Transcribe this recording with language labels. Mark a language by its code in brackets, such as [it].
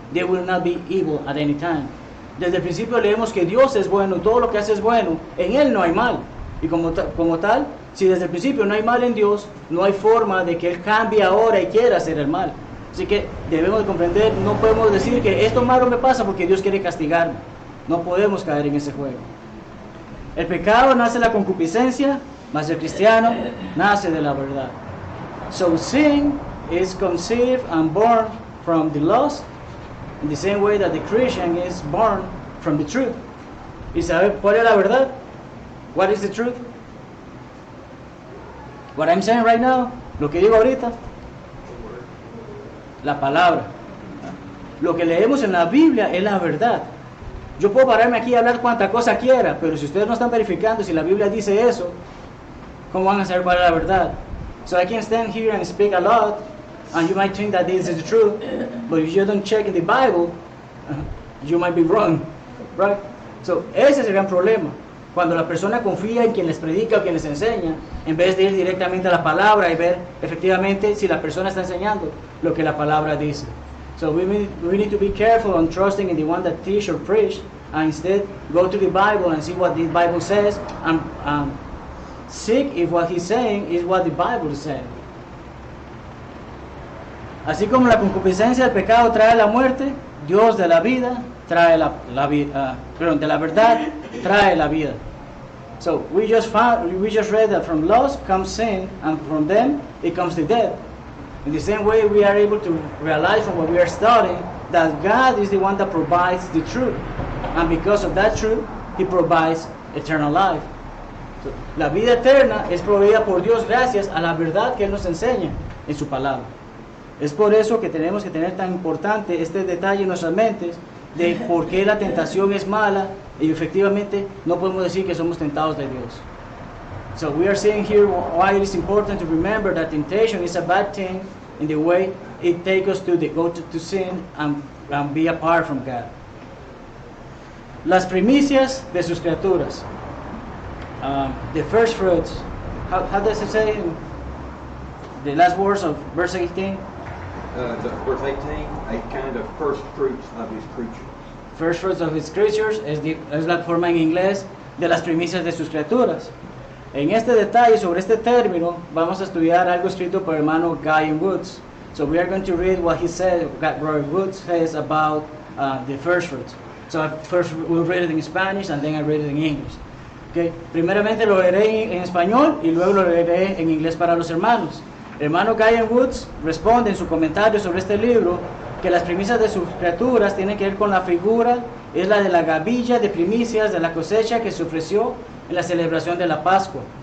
[en] There will not be evil at any time. [es] Desde el principio leemos que Dios es bueno, todo lo que hace es bueno, en Él no hay mal. Y como tal, si desde el principio no hay mal en Dios, no hay forma de que Él cambie ahora y quiera hacer el mal. Así que debemos de comprender, no podemos decir que esto malo me pasa porque Dios quiere castigarme. No podemos caer en ese juego. El pecado nace de la concupiscencia, mas el cristiano nace de la verdad. [en] So sin is conceived and born from the lust, in the same way that the Christian is born from the truth. [es] ¿Y sabe cuál es la verdad? [en] What is the truth? What I'm saying right now, [es] lo que digo ahorita, la palabra. Lo que leemos en la Biblia es la verdad. Yo puedo pararme aquí y hablar cuanta cosa quiera, pero si ustedes no están verificando si la Biblia dice eso, ¿cómo van a saber cuál es la verdad? [en] So I can stand here and speak a lot, and you might think that this is the truth, but if you don't check in the Bible, you might be wrong, right? [es] So ese es el gran problema. Cuando la persona confía en quien les predica o quien les enseña, en vez de ir directamente a la palabra y ver efectivamente si la persona está enseñando lo que la palabra dice. [en] So we need to be careful on trusting in the one that teach or preach, and instead go to the Bible and see what the Bible says, and seek if what he's saying is what the Bible is saying. [es] Así como la concupiscencia del pecado trae la muerte, Dios de la vida trae de la verdad trae la vida. [en] So we just read that from lust comes sin, and from them it comes the death. In the same way, we are able to realize from what we are studying that God is the one that provides the truth, and because of that truth, He provides eternal life. [es] So, la vida eterna es proveída por Dios gracias a la verdad que Él nos enseña en su palabra. Es por eso que tenemos que tener tan importante este detalle en nuestras mentes de por qué la tentación es mala y efectivamente no podemos decir que somos tentados de Dios. [en] So we are seeing here why it is important to remember that temptation is a bad thing in the way it takes us to go to sin and be apart from God. [es] Las primicias de sus criaturas. [en] The first fruits. How does it say in the last words of verse 18? Verse 18, a kind of first fruits of his creatures. First fruits of his creatures [es] es la forma en inglés de las primicias de sus criaturas. En este detalle, sobre este término, vamos a estudiar algo escrito por el hermano Guy Woods. [en] So we are going to read what he said, Brother Woods says about the first fruits. So first we'll read it in Spanish and then I read it in English. Okay. [es] Primeramente lo leeré en español y luego lo leeré en inglés para los hermanos. El hermano Guy Woods responde en su comentario sobre este libro que las primicias de sus criaturas tienen que ver con la figura, es la de la gavilla de primicias de la cosecha que se ofreció en la celebración de la Pascua.